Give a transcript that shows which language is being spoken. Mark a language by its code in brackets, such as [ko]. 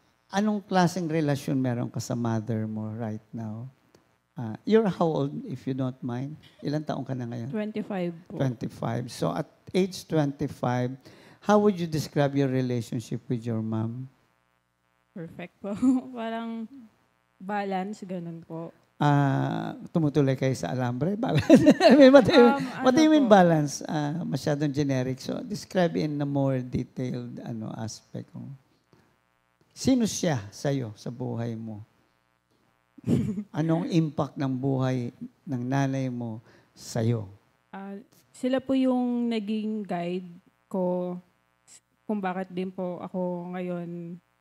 [tl] Anong klaseng relasyon meron ka sa mother mo [en] right now? You're how old, if you don't mind? [tl] Ilang taong ka na ngayon? 25 po. 25. [en] So at age 25, how would you describe your relationship with your mom? [tl] Perfect po. Parang balance, ganun po. Tumutuloy kayo sa alambre? [en] Balance? I mean, what do you mean [tl] po? [en] balance? [tl] Masyadong generic. [en] So describe in a more detailed aspect. [tl] Sino siya sa'yo, sa buhay mo? Anong impact ng buhay ng nanay mo sa'yo? Sila po yung naging guide ko kung bakit din po ako ngayon.